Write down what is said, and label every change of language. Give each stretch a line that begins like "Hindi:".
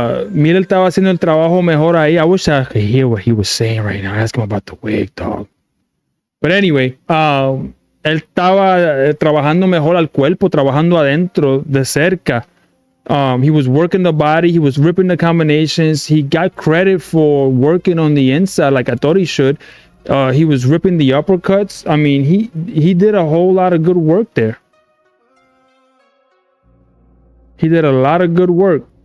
Spanish: Miller estaba haciendo el trabajo mejor ahí.
English: I wish I could hear what he was saying right now. Ask him about the wig, dog. But anyway,
Spanish: él estaba trabajando mejor al cuerpo, trabajando adentro de cerca.
English: He was working the body. He was ripping the combinations. He got credit for working on the inside like I thought he should. He was ripping the uppercuts. I mean, he did a whole lot of good work there. He did a lot of good work.